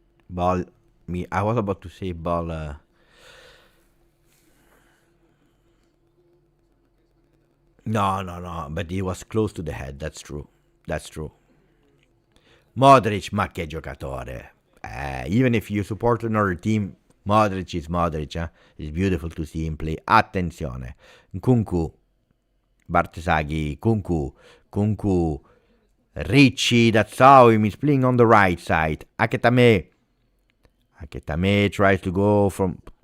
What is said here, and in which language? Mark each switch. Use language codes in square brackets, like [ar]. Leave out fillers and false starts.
[en] Ball. I was about to say ball. No. But he was close to the head. That's true. That's true. [it] Modric, ma che giocatore. [en] Even if you support another team, Modric is Modric. It's beautiful to see him play. [it] Attenzione. Nkunku. Bartesaghi. Kunku. Ricci. [en] That's how he's playing on the right side. Aketame tries to go from...